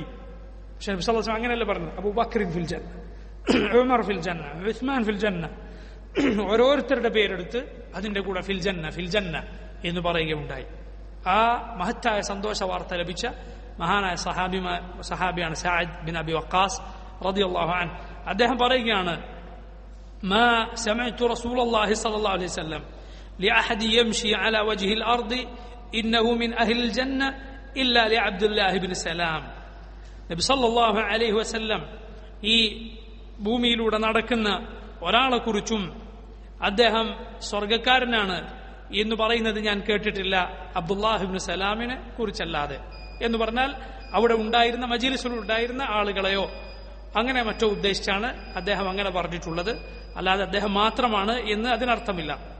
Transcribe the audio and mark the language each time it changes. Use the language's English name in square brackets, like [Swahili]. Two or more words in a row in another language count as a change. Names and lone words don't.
[Malayalam] പക്ഷെ നബി [Arabic] صلى الله عليه وسلم [Malayalam] അങ്ങനെയല്ല പറഞ്ഞു, [Arabic] أبو بكر في الجنة عمر في الجنة عثمان في الجنة. [Malayalam] ഓരോരുത്തരുടെ പേരെടുത്ത് അതിന്റെ കൂടെ [Arabic] في الجنة في الجنة [Malayalam] എന്ന് പറയുകയുണ്ടായി. ആ മഹത്തായ സന്തോഷ വാർത്ത ലഭിച്ച മഹാനായ സഹാബിയാണ് സഅദ് ബിൻ അബി വഖാസ് [Arabic] رضي الله عنه. [Malayalam] അദ്ദേഹം പറയുകയാണ്, [Arabic] ما سمعت رسول الله صلى الله عليه وسلم لأحد يمشي على وجه الأرض إنه من أهل الجنة إلا لعبد الله بن سلام. [Malayalam] നബി [Arabic] صلى الله عليه وسلم [Malayalam] ഈ ഭൂമിയിലൂടെ നടക്കുന്ന ഒരാളെ കുറിച്ചും അദ്ദേഹം സ്വർഗക്കാരനാണ് എന്ന് പറയുന്നത് ഞാൻ കേട്ടിട്ടില്ല, അബ്ദുല്ലാഹിബ്നു സലാമിനെ കുറിച്ചല്ലാതെ. എന്ന് പറഞ്ഞാൽ അവിടെ ഉണ്ടായിരുന്ന മജ്ലിസിൽ ഉണ്ടായിരുന്ന ആളുകളെയോ അങ്ങനെ മറ്റോ ഉദ്ദേശിച്ചാണ് അദ്ദേഹം അങ്ങനെ പറഞ്ഞിട്ടുള്ളത്, അല്ലാതെ അദ്ദേഹം മാത്രമാണ് എന്ന് അതിനർത്ഥമില്ല.